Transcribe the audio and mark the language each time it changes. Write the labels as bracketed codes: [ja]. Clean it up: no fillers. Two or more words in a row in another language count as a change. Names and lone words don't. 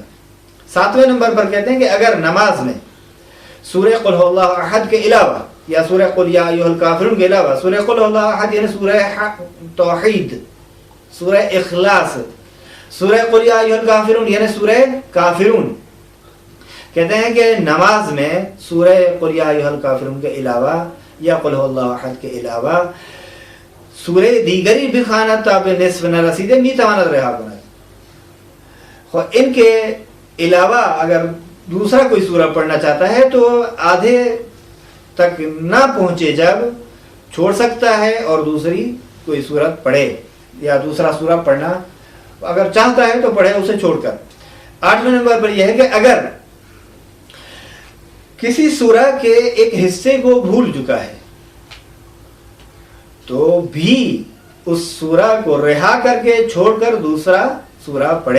[ur] 7ویں نمبر پر کہتے ہیں کہ اگر نماز میں سورہ قل هو اللہ احد کے علاوہ یا سورہ قل یا ایھا الکافرون کے علاوہ سورہ قل هو اللہ احد یعنی سورہ توحید، سورہ اخلاص، سورہ قل یا ایھا الکافرون یعنی سورہ کافرون، کہتے ہیں کہ نماز میں سورہ قل یا ایھا الکافرون کے علاوہ یا قل هو اللہ احد کے علاوہ [fa] سورہ دیگری بھی خواند تا به نصف نرسیده میتواند رها کند۔ [ur] خب ان کے علاوہ اگر دوسرا کوئی سورہ پڑھنا چاہتا ہے تو آدھے تک نہ پہنچے جب چھوڑ سکتا ہے اور دوسری کوئی سورت پڑھے، یا دوسرا سورہ پڑھنا اگر چاہتا ہے تو پڑھے اسے چھوڑ کر۔ 8ویں نمبر پر یہ ہے کہ اگر کسی سورہ کے ایک حصے کو بھول چکا ہے تو بھی اس سورہ کو رہا کر کے چھوڑ کر دوسرا سورہ پڑھے۔